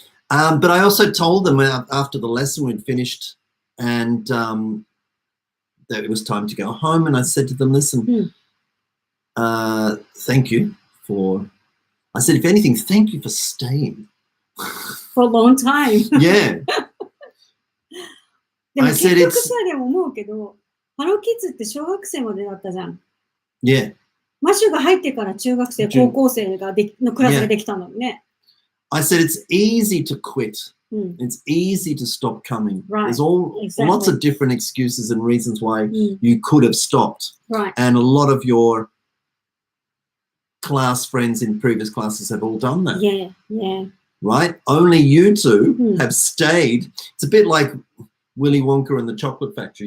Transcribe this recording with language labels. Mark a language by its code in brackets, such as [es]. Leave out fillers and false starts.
[en] But I also told them after the lesson we'd finished and that it was time to go home. And I said to them, listen, thank you for, I said, if anything, thank you for staying. For a long time. Yeah. [ja] でも結局さ、でも思うけど、ハローキッズって小学生までだったじゃん。 [en] Yeah. [ja] マシュが入ってから中学生、高校生がのクラスができたのね。 [en] I said it's easy to quit. It's easy to stop coming. Right. There's lots of different excuses and reasons why you could have stopped. Right. And a lot of your class friends in previous classes have all done that. Yeah. Right? Only you two have stayed. It's a bit like Willy Wonka and the Chocolate Factory.